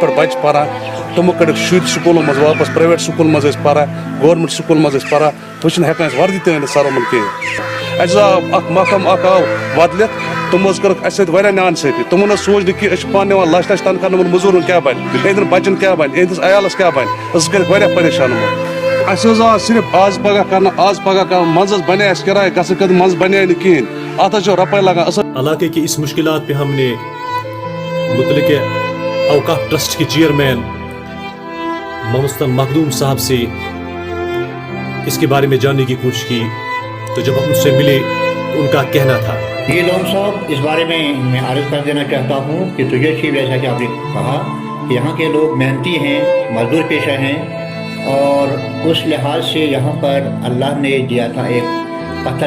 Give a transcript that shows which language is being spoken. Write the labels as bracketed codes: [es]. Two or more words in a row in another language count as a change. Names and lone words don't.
[ks] پٮ۪ٹھ بچہِ پران تِمو کٔڑِکھ شُرۍ سکوٗلن منٛز واپس پرٛایویٹ سکوٗلن منٛز ٲسۍ پران گورمنٹ سکوٗلن منٛز ٲسۍ پران وۄنۍ چھِنہٕ ہٮ۪کان أسۍ وردی تہِ أنِتھ سر یِمن کِہیٖنۍ اَسہِ آو اکھ محکم اکھ آو بدلِتھ تِمو حظ کٔرٕکھ اَسہِ سۭتۍ واریاہ ناانصٲفی تِمن حظ سوٗنچ نہٕ کہِ أسۍ چھِ پانہٕ نِوان لچھ لچھ تنخواہ یِمن موٚزوٗرن کیٛاہ بنہِ یِہنٛدٮ۪ن بچن کیٛاہ بنہِ یِہنٛدِس عیالس کیٛاہ بنہِ أسۍ کٔرِکھ واریاہ پریشان یِمو اَسہِ حظ آو صرف آز پگاہ کرنہٕ منٛزٕ حظ بنے اَسہِ کِراے گژھنہٕ خٲطرٕ منٛزٕ بنے نہٕ کِہیٖنۍ اَتھ حظ چھِ رۄپے لگان اصل. [ur] علاقے کی اس مشکلات پہ ہم نے متعلقہ اوقاف ٹرسٹ کے چیئرمین محمد مخدوم صاحب سے اس کے بارے میں جاننے کی کوشش کی تو جب ہم ان سے ملے تو ان کا کہنا تھا یہ لون صاحب اس بارے میں عرض کر دینا چاہتا ہوں کہ تجھے شیف جیسا کہ آپ نے کہا کہ یہاں کے لوگ محنتی ہیں مزدور پیشہ ہیں اور اس لحاظ سے یہاں پر اللہ نے دیا تھا ایک پتھر